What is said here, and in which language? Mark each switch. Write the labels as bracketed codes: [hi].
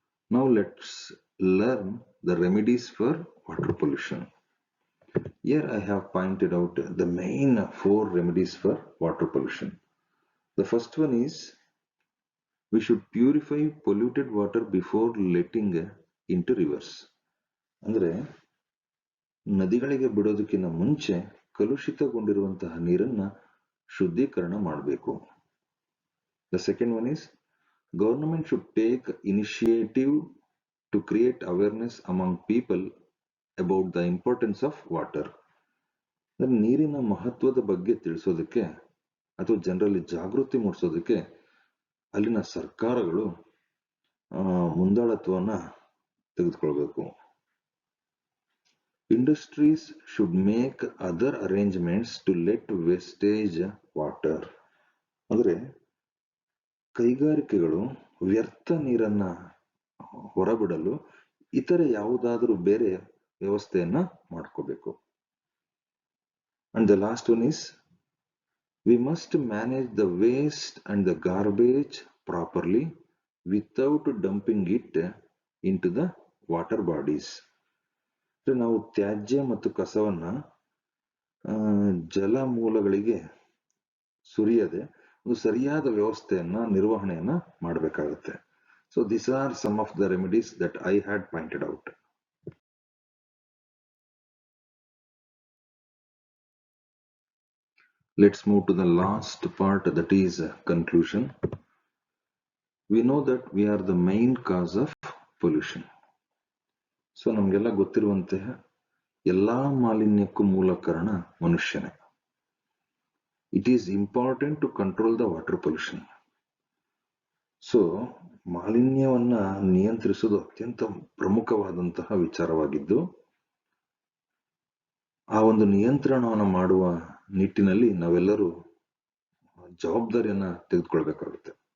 [en] Now let's learn the remedies for water pollution. Here I have pointed out the main 4 remedies for water pollution. The first one is we should purify polluted water before letting into rivers. [kn] ಅಂದ್ರೆ ನದಿಗಳಿಗೆ ಬಿಡೋದಕ್ಕಿಂತ ಮುಂಚೆ ಕಲುಷಿತಗೊಂಡಿರುವಂತಹ ನೀರನ್ನ ಶುದ್ಧೀಕರಣ ಮಾಡಬೇಕು. [en] The second one is government should take initiative to create awareness among people about the importance of water. [kn] ನೀರಿನ ಮಹತ್ವದ ಬಗ್ಗೆ ತಿಳಿಸೋದಕ್ಕೆ ಅಥವಾ ಜನರಲ್ಲಿ ಜಾಗೃತಿ ಮೂಡಿಸೋದಕ್ಕೆ ಅಲ್ಲಿನ ಸರ್ಕಾರಗಳು ಮುಂದಾಳತ್ವವನ್ನ ತೆಗೆದುಕೊಳ್ಬೇಕು. [en] Industries should make other arrangements to let wastage water. [kn] ಅಂದ್ರೆ ಕೈಗಾರಿಕೆಗಳು ವ್ಯರ್ಥ ನೀರನ್ನ ಹೊರಬಿಡಲು ಇತರೆ ಯಾವುದಾದರೂ ಬೇರೆ ವ್ಯವಸ್ಥೆಯನ್ನ ಮಾಡ್ಕೋಬೇಕು. [en] And the last one is we must manage the waste and the garbage properly without dumping it into the water bodies. [kn] ನಾವು ತ್ಯಾಜ್ಯ ಮತ್ತು ಕಸವನ್ನ ಜಲ ಮೂಲಗಳಿಗೆ ಸುರಿಯದೆ ಒಂದು ಸರಿಯಾದ ವ್ಯವಸ್ಥೆಯನ್ನ, ನಿರ್ವಹಣೆಯನ್ನ ಮಾಡಬೇಕಾಗುತ್ತೆ. [en] So these are some of the remedies that I had pointed out. Let's move to the last part, that is conclusion. We know that we are the main cause of pollution. [kn] So ನಮಗೆಲ್ಲ ಗೊತ್ತಿರುವಂತೆ ಎಲ್ಲಾ ಮಾಲಿನ್ಯಕ್ಕೂ ಮೂಲ ಕಾರಣ ಮನುಷ್ಯನೇ. [en] It is important to control the water pollution. [kn] So ಮಾಲಿನ್ಯವನ್ನ ನಿಯಂತ್ರಿಸುವುದು ಅತ್ಯಂತ ಪ್ರಮುಖವಾದಂತಹ ವಿಚಾರವಾಗಿದ್ದು, ಆ ಒಂದು ನಿಯಂತ್ರಣವನ್ನು ಮಾಡುವ ನಿಟ್ಟಿನಲ್ಲಿ ನಾವೆಲ್ಲರೂ ಜವಾಬ್ದಾರಿಯನ್ನ ತೆಗೆದುಕೊಳ್ಬೇಕಾಗುತ್ತೆ.